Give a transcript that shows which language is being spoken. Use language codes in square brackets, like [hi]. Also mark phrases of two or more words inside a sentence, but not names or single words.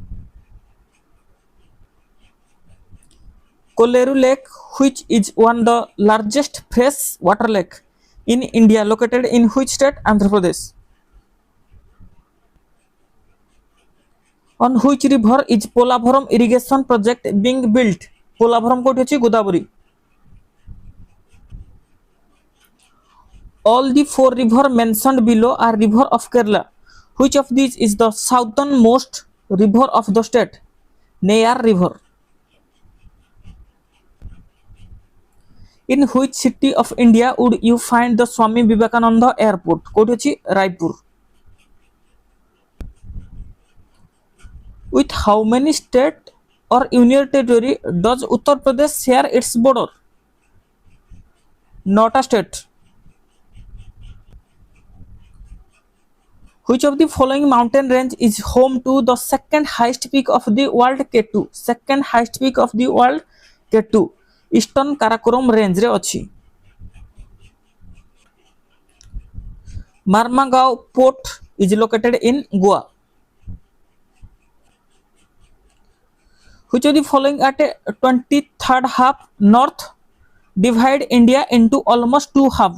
[en] Kolleru Lake, which is one the largest fresh water lake in India, located in which state? Andhra Pradesh. On which river is Polavaram irrigation project being built? [or] Polavaram କେଉଁଠି ଅଛି ଗୋଦାବରୀ. [en] All the four rivers mentioned below are river of Kerala. Which of these is the southernmost river of the state? Neyar River. In which city of India would you find the Swami Vivekananda Airport? [or] କେଉଁଠି ଅଛି Raipur. [en] With how many state or union territory does Uttar Pradesh share its border? Not a state. Which of the following mountain range is home to the second highest peak of the world, K2? Second highest peak of the world, K2. Eastern Karakoram range [or] ରେ ଅଛି. [en] Marmagao port is located in Goa. Which of the following at a 23rd half north divide India into almost two halves?